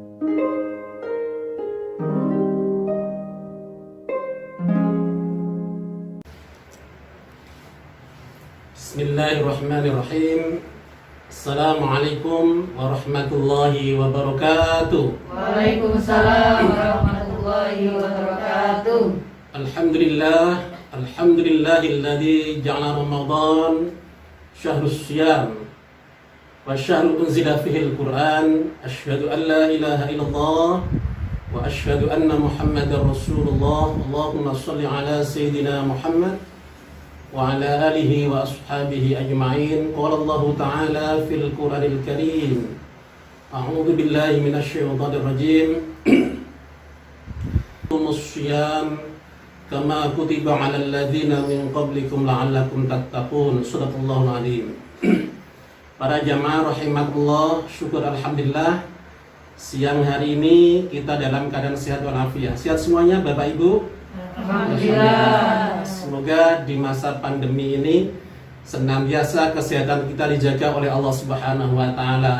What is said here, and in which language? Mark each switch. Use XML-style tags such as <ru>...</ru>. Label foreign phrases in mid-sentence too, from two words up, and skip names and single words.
<ar>Bismillahirrahmanirrahim. السلام عليكم ورحمة الله وبركاته. وعليكم السلام ورحمة الله وبركاته. الحمد لله الذي جعل رمضان شهر الصيام وشهر أنزل فيه القرآن. أشهد أن لا إله إلا الله وأشهد أن محمدا رسول الله. اللهم صل على سيدنا محمد وعلى آله وأصحابه أجمعين. قال الله تعالى في القرآن الكريم. أعوذ بالله من الشيطان الرجيم. مصيام كما كتب على الذين من قبلكم لعلكم تتقون. صدق الله العظيم.</ar> <id>Para jamaah rahimakumullah, syukur alhamdulillah siang hari ini kita dalam keadaan sehat walafiat. Sehat semuanya Bapak Ibu? Alhamdulillah. Semoga di masa pandemi ini senantiasa kesehatan kita dijaga oleh Allah</id> <ar>سبحانه وتعالى.</ar>